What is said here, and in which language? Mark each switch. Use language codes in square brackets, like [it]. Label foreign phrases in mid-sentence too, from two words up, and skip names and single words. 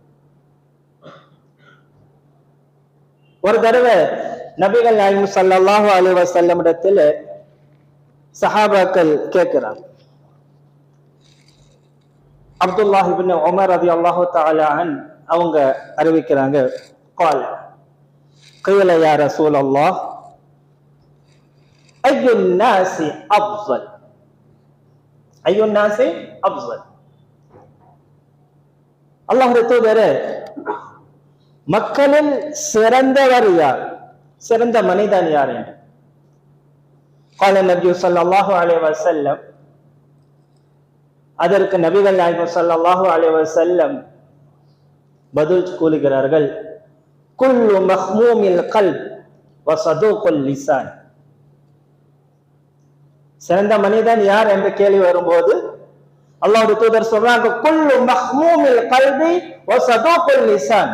[ta] ஒரு தடவை நபிகள் நாயகம் [ar] صلى الله عليه وسلم [ta] இடத்துல சஹாபாக்கள் கேட்கிறார். அப்துல்லாஹ் இப்னு உமர் [ar] رضي الله تعالى عنه [ta] அவங்க அறிவிக்கிறாங்க, [ar] قال قيل يا رسول الله أي الناس أفضل أي الناس أفضل [ta] அல்லாஹ்வுடைய தூதரே, மக்களில் சிறந்தவர் யார், சிறந்த மனிதன் யார் என்று. [ar] قال النبي صلى الله عليه وسلم, [ta] அதற்கு நபிகள் நாயகம் [ar] صلى الله عليه وسلم [ta] பதில் கூறுகிறார்கள், [ar] كل مخموم القلب وصدوق اللسان. [ta] சிறந்த மனிதன் யார் என்ற கேள்வி வரும்போது அல்லாஹ்வுடைய தூதர் சொல்றாங்க, [ar] كل مخموم القلب وصدوق اللسان.